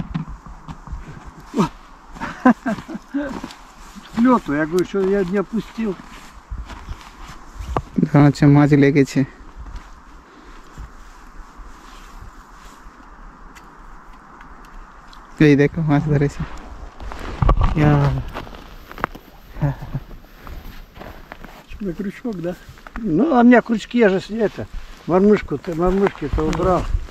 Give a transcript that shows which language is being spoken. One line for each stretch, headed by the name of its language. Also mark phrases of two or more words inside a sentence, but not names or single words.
Russian: Лету, я говорю, что я не опустил.
Bangla: আচ্ছা মাছ লেগেছে। এই দেখো মাছ ধরেছে।
Russian: На крючок, да? Ну, а у меня крючки, я же это, мормышки-то убрал.